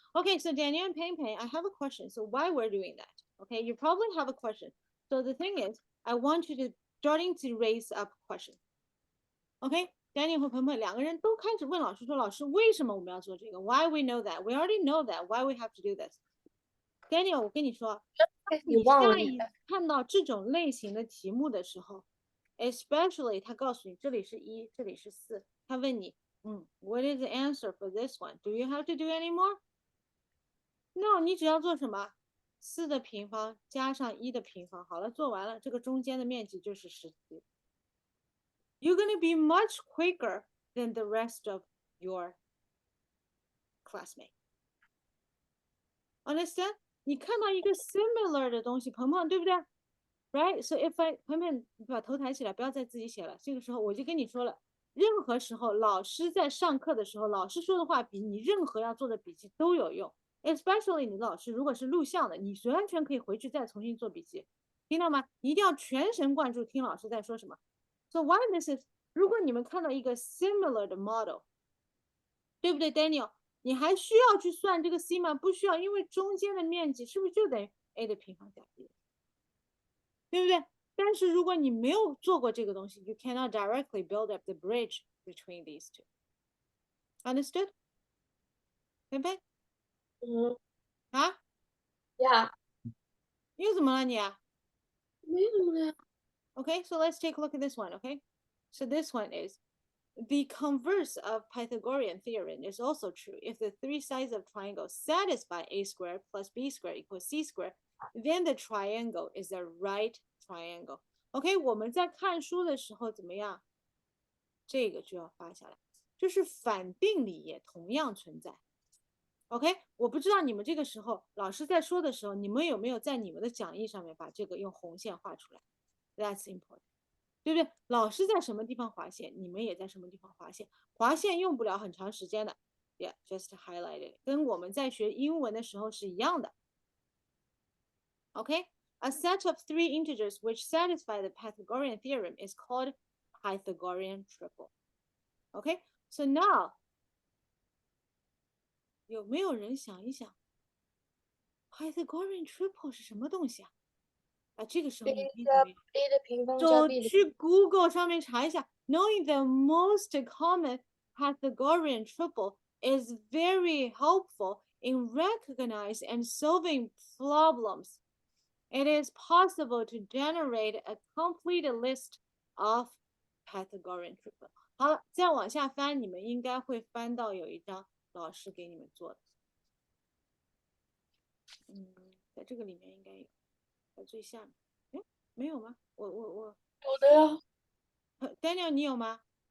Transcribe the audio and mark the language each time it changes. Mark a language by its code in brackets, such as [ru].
[en] Okay, so Daniel and Peng Peng, I have a question. So why we're doing that? Okay, you probably have a question. So the thing is, I want you to starting to raise up question. [zh] Okay, Daniel 和鹏鹏两个人都开始问老师说：“老师，为什么我们要做这个 ？ [en] Why we know that? We already know that. Why we have to do this? [zh] Daniel，我跟你说，你下一看到这种类型的题目的时候 ， [en] especially [zh] 他告诉你这里是1，这里是4，他问你， [en] What is the answer for this one? Do you have to do any more? [zh] No，你只要做什么？4的平方加上1的平方，好了，做完了，这个中间的面积就是17。 [en] You're gonna be much quicker than the rest of your classmate. Understand? [zh] 你看到一个 similar 的东西，鹏鹏对不对？ [en] Right? So if I [zh] 鹏鹏，你把头抬起来，不要再自己写了。这个时候我就跟你说了，任何时候老师在上课的时候，老师说的话比你任何要做的笔记都有用。 [en] Especially [zh] 你的老师如果是录像的，你完全可以回去再重新做笔记，听到吗？你一定要全神贯注听老师在说什么。 [en] So why this is？ [zh] 如果你们看到一个 similar 的 model，对不对 ，Daniel？你还需要去算这个 c 吗？不需要，因为中间的面积是不是就等于 a 的平方加 b， 对不对？但是如果你没有做过这个东西 [en] ，you cannot directly build up the bridge between these two. Understood? [zh] 对不对？啊？ [en] Yeah. [zh] 又怎么了你啊？没什么呀。 [en] Okay, so let's take a look at this one. Okay, so this one is the converse of Pythagorean theorem is also true. If the three sides of triangle satisfy a squared plus b squared equals c squared, then the triangle is a right triangle. [zh] OK， 我们在看书的时候怎么样？这个就要发下来，就是反定理也同样存在。 OK， 我不知道你们这个时候老师在说的时候，你们有没有在你们的讲义上面把这个用红线画出来？ [en] That's important. [zh] 对不对？老师在什么地方划线，你们也在什么地方划线。划线用不了很长时间的 ， [en] Yeah, just highlight it， [zh] 跟我们在学英文的时候是一样的。 [en] Okay, a set of three integers which satisfy the Pythagorean theorem is called Pythagorean triple. Okay, so now [zh] 有没有人想一想 Pythagorean triple 是什么东西啊？啊，这个时候 a 你可以加怎么样？ a 的平方加就 b 的去 Google 上面查一下。 [en] Knowing the most common Pythagorean triple is very helpful in recognizing and solving problems. It is possible to generate a complete list of Pythagorean triple. [zh] 好了，再往下翻，你们应该会翻到有一张老师给你们做的。在这个里面应该有，在最下面。哎，没有吗？我有的呀。 Daniel，你有吗？